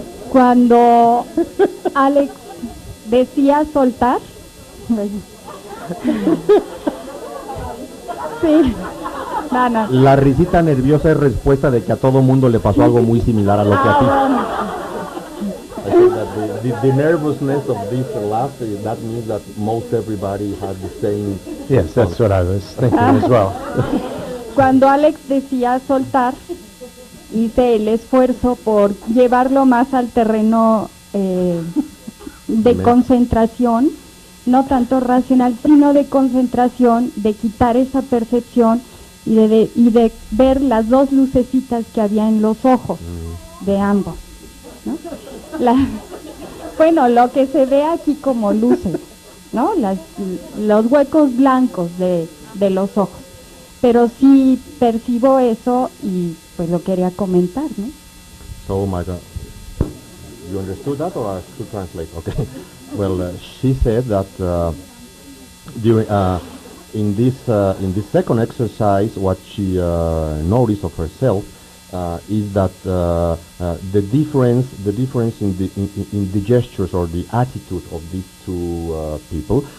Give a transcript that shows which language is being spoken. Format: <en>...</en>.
<es>Cuando Alex decía soltar, sí, no. La risita nerviosa es respuesta de que a todo mundo le pasó algo muy similar a lo que a ti.</es> <en>I think that the nervousness of this laugh, that means that most everybody had the same. Yes, that's what I was thinking as well.</en> <es>Cuando Alex decía soltar, hice el esfuerzo por llevarlo más al terreno de concentración, no tanto racional, sino de concentración, de quitar esa percepción y de ver las dos lucecitas que había en los ojos de ambos, ¿no? Bueno, lo que se ve aquí como luces, ¿no? Los huecos blancos de los ojos. Pero sí percibo eso y pues lo quería comentar, ¿no?</es> <en>So, my God, you understood that, or I should translate? Okay. Well, she said that during in this second exercise, what she noticed of herself is that the difference in the gestures or the attitude of these two people.</en>